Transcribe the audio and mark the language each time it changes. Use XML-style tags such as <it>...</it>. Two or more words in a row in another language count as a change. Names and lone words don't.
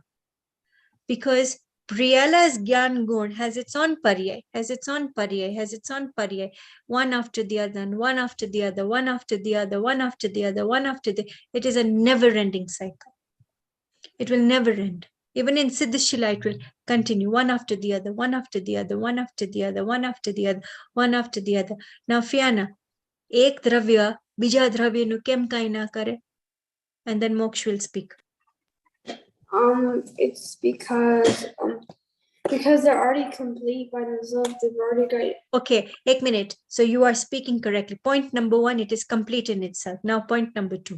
<en>Because Briela's Gyan Gun has its own pariyaay, one after the other, and one after the other, one after the other, one after the other, one after the other. It is a never-ending cycle. It will never end. Even in Siddhishila, it will continue, one after the other, one after the other, one after the other, one after the other, one after the other. Now,</en> <gu>Fiana, એક દ્રવ્ય, બીજા દ્રવ્ય નું કેમ કંઈ ના કરે?</gu> <en>And then Moksh will speak. It's because they're already complete by themselves. They've already got.</en> <gu>Okay, એક મિનિટ.</gu> <en>So you are speaking correctly. Point number one, it is complete in itself. Now point number two.</en>